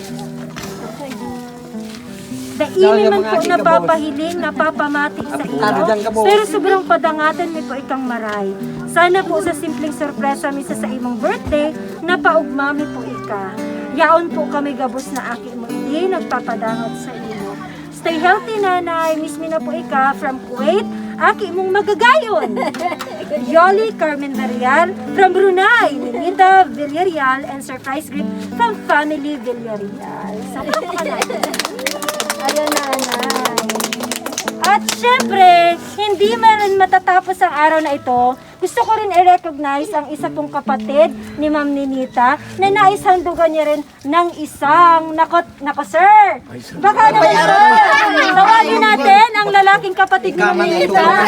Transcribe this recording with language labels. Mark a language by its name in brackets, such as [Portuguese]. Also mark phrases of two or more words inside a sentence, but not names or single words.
[Bikol] Daini man po napapahiling, napapamati sa iyo, pero sobrang padangatan mi po ikang maray. Sana po sa simpleng sorpresa misa sa imong birthday, napaugmami po ika. Yaon po kami gabos na aki mo hindi nagpapadangat sa iyo. [English] Stay healthy, nanay. [Bikol] Miss mi na po ika from Kuwait. Aki mong magagayon. Yoli Carmen Villarreal from Brunei. [English] Ninita Villarreal and surprise gift from Family Villarreal. [Bikol] Sa ayun, nanay. [Filipino] At syempre, hindi man rin matatapos ang araw na ito, gusto ko rin i-recognize ang isa pong kapatid ni Ma'am Ninita na naishandugan niya rin ng isang, nako sir, baka naman sir, tawagin natin ang lalaking kapatid ni Ma'am Ninita.